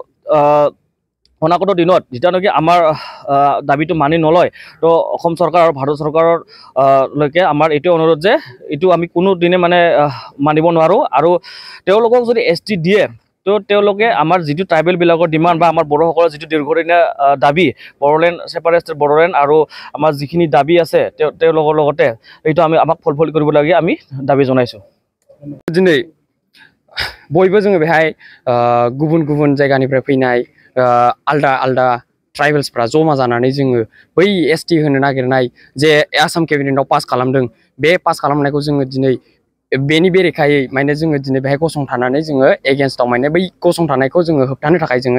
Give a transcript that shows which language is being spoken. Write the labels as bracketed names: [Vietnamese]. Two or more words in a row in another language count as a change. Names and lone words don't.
[Assamese] অনাগত দিনত যেতিয়ালৈকে আমাৰ দাবীটো মানি নলয় তো অসম চৰকাৰ আৰু ভাৰত চৰকাৰৰ লৈকে আমাৰ এইটো অনুৰোধ যে এইটো আমি কোনো দিনে মানে মানিব নোৱাৰোঁ আৰু তেওঁলোকক যদি ST দিয়ে তো তেওঁলোকে আমাৰ যিটো ট্ৰাইবেলবিলাকৰ ডিমাণ্ড বা আমাৰ বড়োসকলৰ যিটো দীৰ্ঘদিনীয়া দাবী বড়োলেণ্ড ছেপাৰেট বড়োলেণ্ড আৰু আমাৰ যিখিনি দাবী আছে তেওঁলোকৰ লগতে এইটো আমাক ফুলফিল কৰিব লাগে আমি দাবী জনাইছোঁ [Bodo] दिनै बयबो जोङो बेहाय गुबुन गुबुन जायगानिफ्राय फैनाय आलदा आलदा ट्राइबेल्सफ्रा जमा जानानै जोङो बै ST होनो नागिरनाय जे आसाम केबिनेटआव पास खालामदों बे पास खालामनायखौ जोङो दिनै बेनि बेरेखायै माने जोङो दिनै बेहाय गसंथानानै जोङो एगेन्स्टआव माने बै गसंथानायखौ जोङो होबथानो थाखाय जोङो